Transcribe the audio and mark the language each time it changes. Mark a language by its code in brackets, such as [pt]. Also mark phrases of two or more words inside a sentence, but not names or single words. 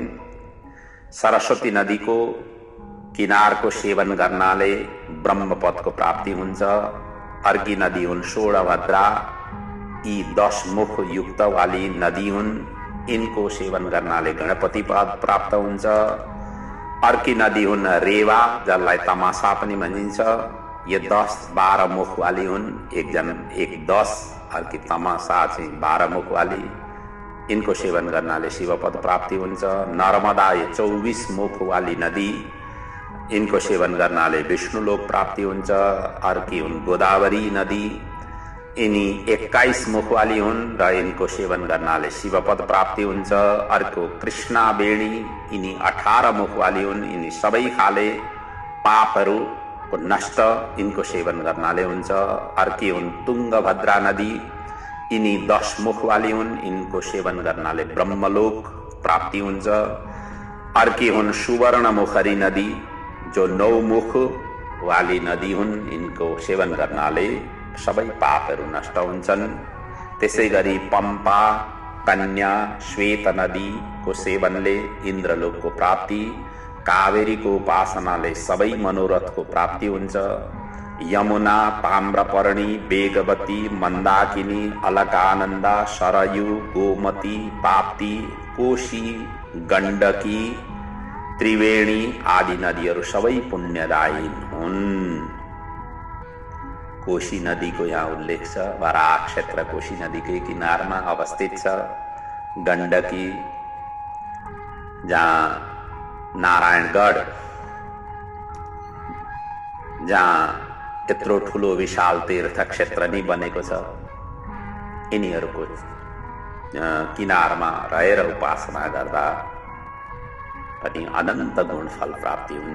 [ne] सरस्वती नदीको किनारको सेवन गर्नाले ब्रह्मपदको प्राप्ति हुन्छ। अर्की नदी हुन् सोडभद्रा। यी 10 मुख युक्त वाली नदी हुन्। इनको सेवन गर्नाले गणपति पद प्राप्त हुन्छ। अर्की नदी हुन् रेवा, जसलाई तमासा पनि भनिन्छ। ये 10-12 मुख वाली हुन्। एक 10 अर्की तमासा चाहिँ 12 मुख वाली। इनको सेवन गर्नाले शिव पद प्राप्ति हुन्छ। नर्मदा ये 24 मुख वाली नदी, इनको सेवन गर्नाले विष्णु लोक प्राप्ति हुन्छ। अर्की हुन् गोदावरी नदी, यिनी 21 मुख वाली हुन् र इनको सेवन गर्नाले शिव पद प्राप्ति हुन्छ। अर्को कृष्णा बेणी, यिनी 18 मुख वाली हुन्। यिनी सबै खाले पापहरू को नष्ट इनको सेवन गर्नाले हुन्छ। अर्की हुन् तुंगभद्रा नदी, यिनी 10 मुख वाली हुन्। इनको सेवन गर्नाले ब्रह्मलोक प्राप्ति हुन्छ। अर्की हुन् सुवर्णमुखरी नदी, जो 9 मुख वाली नदी हुन्। इनको सेवन गर्नाले सबै पापहरू नष्ट हुन्छन्। त्यसै गरी पम्पा, कन्या, श्वेत नदी को सेवनले इन्द्रलोकको प्राप्ति, कावेरीको उपासनाले सबै मनोरथको प्राप्ति हुन्छ। यमुना, ताम्रपर्णी, वेगवती, मन्दाकिनी, अलकानन्दा, सरयू, गोमती, ताप्ती, कोशी, गण्डकी, त्रिवेणी आदि नदीहरू सबै पुण्यदायी हुन्। कोशी नदीको यहाँ उल्लेख छ। बराक क्षेत्र कोशी नदीकै किनारमा अवस्थित छ। गण्डकी जहाँ नारायणगढ, जहाँ यत्रो ठुलो विशाल तीर्थ क्षेत्र नै बनेको छ, यिनीहरूको किनारमा रहेर उपासना गर्दा पनि अनन्त गुणफल प्राप्ति हुन्छ।